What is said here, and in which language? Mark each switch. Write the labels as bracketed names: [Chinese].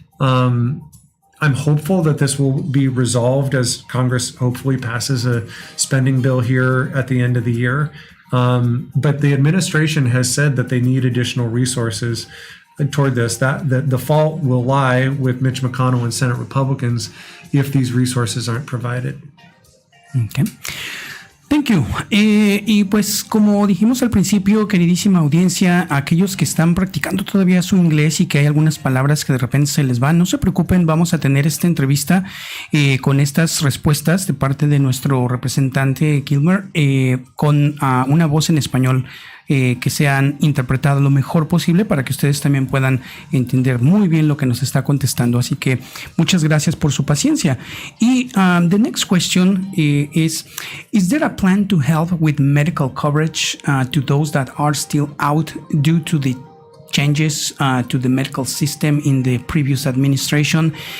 [English] I'm hopeful that this will be resolved as Congress hopefully passes a spending bill here at the end of the year. But the administration has said that they need additional resources toward this. That the fault will lie with Mitch McConnell and Senate Republicans if these resources aren't provided. Okay. Thank you. [Spanish] Y pues como dijimos al principio, queridísima audiencia, aquellos que están practicando todavía su inglés y que hay algunas palabras que de repente se les van, no se preocupen, vamos a tener esta entrevista con estas respuestas de parte de nuestro representante Kilmer con una voz en español que sean interpretadas lo mejor posible para que ustedes también puedan entender muy bien lo que nos está contestando. Así que muchas gracias por su paciencia. [English] Y the next question is there a plan to help with medical coverage to those that are still out due to the changes to the medical system in the previous administration?